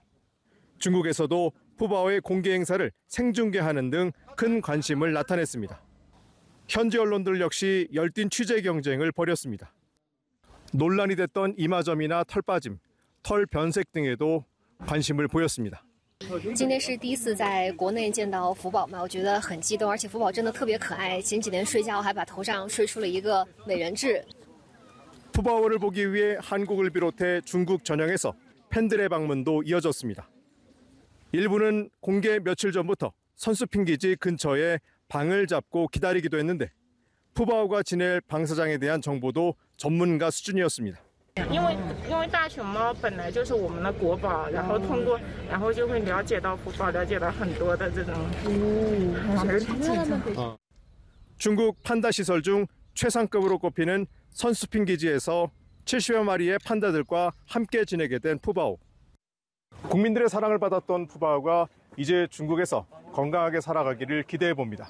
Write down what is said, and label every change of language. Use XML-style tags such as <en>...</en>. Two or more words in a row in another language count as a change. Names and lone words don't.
<ko>중국에서도 푸바오의 공개 행사를 생중계하는 등 큰 관심을 나타냈습니다. 현지 언론들 역시 열띤 취재 경쟁을 벌였습니다. 논란이 됐던 이마점이나 털 빠짐, 털 변색 등에도 관심을 보였습니다.</ko> <zh>今天是第一次在国内见到福宝嘛，我觉得很激动，而且福宝真的特别可爱。前几天睡觉还把头上睡出了一个美人痣。</zh> <ko>푸바오를 보기 위해 한국을 비롯해 중국 전역에서 팬들의 방문도 이어졌습니다. 일부는 공개 며칠 전부터 선수핑 기지 근처에 방을 잡고 기다리기도 했는데 푸바오가 지낼 방사장에 대한 정보도 전문가 수준이었습니다.</ko> <zh>因为大熊猫本来就是我们的国宝，然后就会了解到福宝，了解到很多的这种。</zh> <ko>중국 판다 시설 중 최상급으로 꼽히는 선수핑 기지에서 70여 마리의 판다들과 함께 지내게 된 푸바오. 국민들의 사랑을 받았던 푸바오가 이제 중국에서 건강하게 살아가기를 기대해 봅니다.</ko>